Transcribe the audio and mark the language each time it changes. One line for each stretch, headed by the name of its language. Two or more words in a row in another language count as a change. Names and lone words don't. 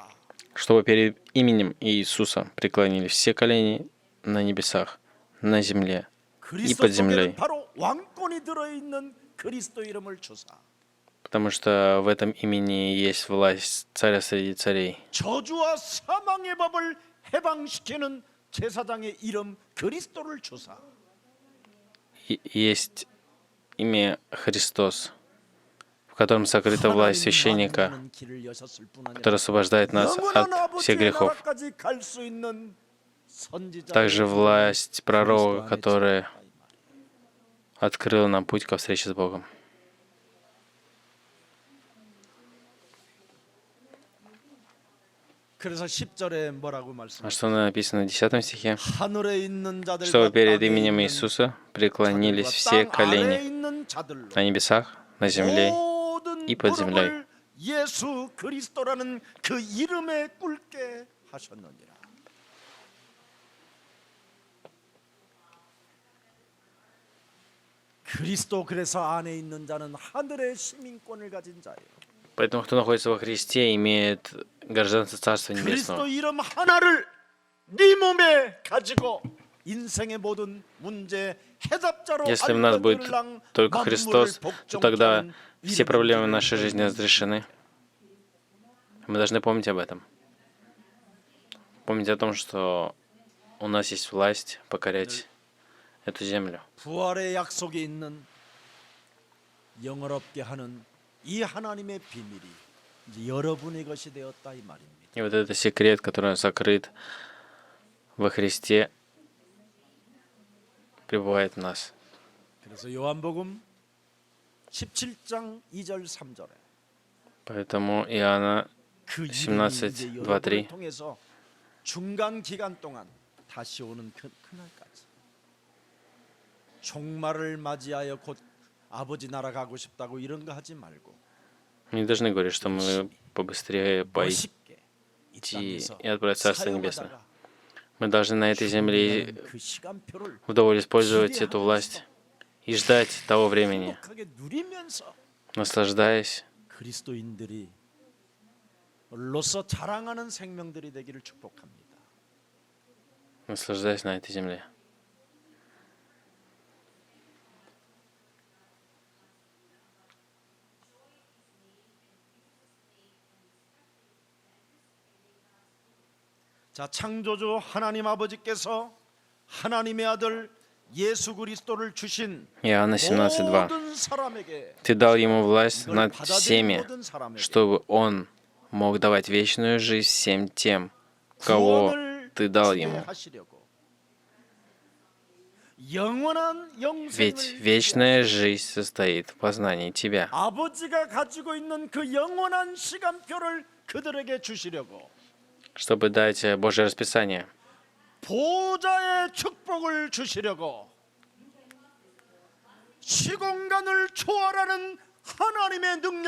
Russian: чтобы перед именем Иисуса преклонились все колени на небесах, на земле и 그리스도 под
Korean: 속에는
Russian: землей.
Korean: 바로 왕권이 들어있는 그리스도 이름을 주사
Russian: Потому что в этом имени есть власть царя среди царей.
Korean: 저주와 사망의 법을 해방시키는 제사장의 이름 그리스도를 주사
Russian: И есть имя Христос, в котором сокрыта власть священника,
Korean: 하나님 길을 여셨을 뿐 아니라
Russian: который освобождает нас
Korean: 영원한
Russian: от всех
Korean: 아버지의
Russian: грехов.
Korean: 나라까지 갈 수 있는 선지자의
Russian: Также власть пророка,
Korean: 그리스도 안에
Russian: которая
Korean: 들어있다, 이 말이에요.
Russian: открыла нам путь ко встрече с Богом.
Korean: 그래서 10절에 뭐라고
Russian: А
Korean: 말씀하셨어요?
Russian: что написано в 10 стихе?
Korean: 하늘에 있는 자들과
Russian: Чтобы перед
Korean: 땅에
Russian: именем
Korean: 있는
Russian: Иисуса преклонились
Korean: 자들과
Russian: все
Korean: 땅 아래에
Russian: колени
Korean: 있는 자들로
Russian: на небесах, на земле
Korean: 모든
Russian: и под землей.
Korean: 무릎을 예수 그리스도라는 그 이름에 꿇게 하셨느니라. 그리스도 그래서 안에 있는 자는 하늘의 시민권을 가진 자예요.
Russian: Поэтому, кто находится во Христе, имеет гражданство Царства 그리스도 Небесного.
Korean: 이름 하나를 네 몸에 가지고 인생의 모든 문제 해답자로
Russian: Если в нас будет
Korean: 알려들랑
Russian: только
Korean: 만물을
Russian: Христос, то тогда
Korean: 복종케
Russian: все
Korean: 하는
Russian: проблемы
Korean: 이름을
Russian: нашей жизни
Korean: 믿는
Russian: разрешены. Мы должны помнить об этом. Помнить о том, что у нас есть власть покорять эту землю.
Korean: 부활의 약속이 있는 영어롭게 하는 이 하나님의 비밀이 이제 여러분의 것이 되었다 이 말입니다.
Russian: И вот это секрет, который сокрыт во Христе, пребывает в нас.
Korean: 그래서 요한복음 17장 2절 3절에
Russian: Поэтому Иоанна
Korean: 그 이름이 17, 이제 2, 여러분을 3. 통해서 중간 기간 동안 다시 오는 그날까지 종말을 맞이하여 곧 아버지 나라 가고 싶다고 이런 거 하지 말고
Russian: Мы не должны говорить, что мы побыстрее пойти
Korean: 멋있게 이
Russian: и
Korean: 땅에서
Russian: отправить в Царство Небесное.
Korean: 사용하다가
Russian: Мы должны на этой земле
Korean: 죽음이라는 그 시간표를
Russian: вдоволь использовать эту власть и ждать того времени,
Korean: 행복하게 누리면서
Russian: наслаждаясь,
Korean: 그리스도인들이 로서 자랑하는 생명들이 되기를 축복합니다.
Russian: наслаждаясь на этой земле.
Korean: 자, 창조주 하나님 아버지께서 하나님의 아들 예수 그리스도를 주신 Иоанна 17:2. 모든 사람에게
Russian: Ты дал ему власть
Korean: 이걸
Russian: над
Korean: 받아들인
Russian: всеми,
Korean: 모든 사람에게
Russian: чтобы он мог давать вечную жизнь всем тем, кого
Korean: 구원을
Russian: ты дал
Korean: 주게
Russian: ему.
Korean: 하시려고 영원한
Russian: Ведь
Korean: 영생을
Russian: вечная
Korean: 주게
Russian: жизнь состоит в познании тебя.
Korean: 아버지가 가지고 있는 그 영원한 시간표를 그들에게 주시려고
Russian: Чтобы дать Божье расписание,
Korean: 보좌의 축복을 주시려고 시공간을 초월하는 하나님의 능력을